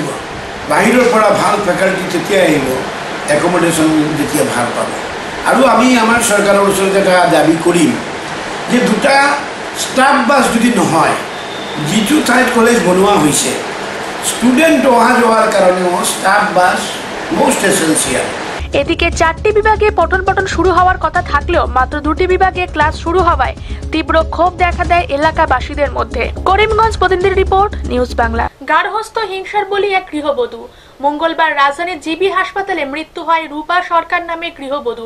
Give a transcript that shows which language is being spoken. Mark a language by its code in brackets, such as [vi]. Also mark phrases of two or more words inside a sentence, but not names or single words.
[as] বাহিৰৰ পৰা ভাল ফেকাল্টি তেতিয়া আহিব, একমডেশ্যন যেতিয়া ভাল পাব। আৰু আমি আমাৰ চৰকাৰৰ ওচৰত এটা দাবী কৰিম যে 2টা [en] staff bus [as] যদি নহয়, যিটো ঠাইত কলেজ বনোৱা হৈছে, ষ্টুডেণ্ট অহা যোৱাৰ কাৰণেও [en] staff bus most essential. [bn] এদিকে 4টি বিভাগে পঠন পাঠন শুরু হওয়ার কথা থাকলেও মাত্র 2টি বিভাগে ক্লাস শুরু হওয়ায় তীব্র ক্ষোভ দেখা দেয় এলাকাবাসীদের মধ্যে। করিমগঞ্জ প্রতিনিধির রিপোর্ট, নিউজ বাংলা। গার্হস্থ্য হিংসার বলি এক গৃহবধূ। মঙ্গলবার রাজধানীর জিবি হাসপাতালে মৃত্যু হয় রূপা সরকার নামে গৃহবধূর।